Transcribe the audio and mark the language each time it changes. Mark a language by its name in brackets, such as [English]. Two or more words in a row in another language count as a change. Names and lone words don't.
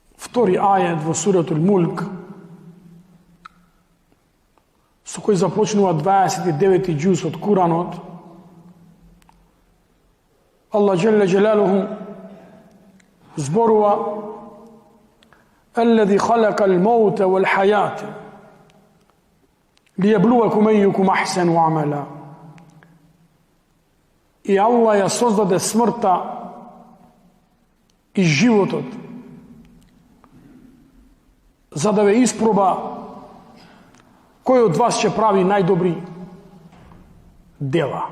[Macedonian] втори ајет во суратул Мулк, со кој започнува 29 џуз од Куранот. Аллах джелле джелалуху зборува: [Arabic] الذي خلق الموت والحياة ليبلوكم أيكم أحسن عملا. [Macedonian] И Аллах ја создаде смртта и животот за да ве испроба кој од вас ќе прави најдобри дела.